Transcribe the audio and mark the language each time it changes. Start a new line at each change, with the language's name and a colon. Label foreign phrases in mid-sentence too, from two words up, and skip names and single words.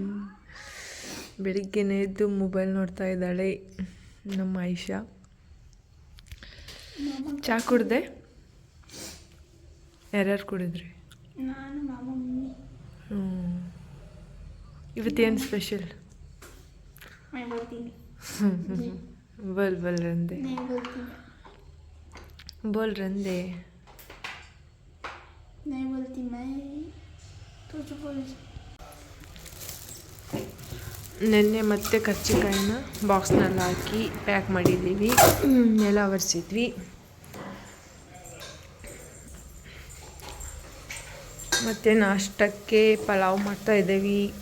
Kannada: ಬೆಳಿಗ್ಗೆನೇ ಎದ್ದು ಮೊಬೈಲ್ ನೋಡ್ತಾ ಇದ್ದಾಳೆ ನಮ್ಮ ಆಯಿಷಾ. ಚಹಾ ಕುಡ್ದೆ? ಯಾರ್ಯಾರು ಕುಡಿದ್ರಿ? ನಾನು, ಮಾಮ, ಮಮ್ಮಿ. ಇವತ್ತೇನು ಸ್ಪೆಷಲ್?
Hindi: मैं बोलती बोल बोल रंदे नहीं बोलती बोल रंदे नहीं बोलती मैं तो जो बोल.
Kannada: ನೆನ್ನೆ ಮತ್ತೆ ಕರ್ಚಿಕಾಯಿನ ಬಾಕ್ಸ್ನಲ್ಲಿ ಹಾಕಿ ಪ್ಯಾಕ್ ಮಾಡಿದ್ದೀವಿ, ನೆಲ ಒರೆಸಿದ್ವಿ. ಮತ್ತು ನಾಷ್ಟಕ್ಕೆ ಪಲಾವ್ ಮಾಡ್ತಾಯಿದ್ದೀವಿ.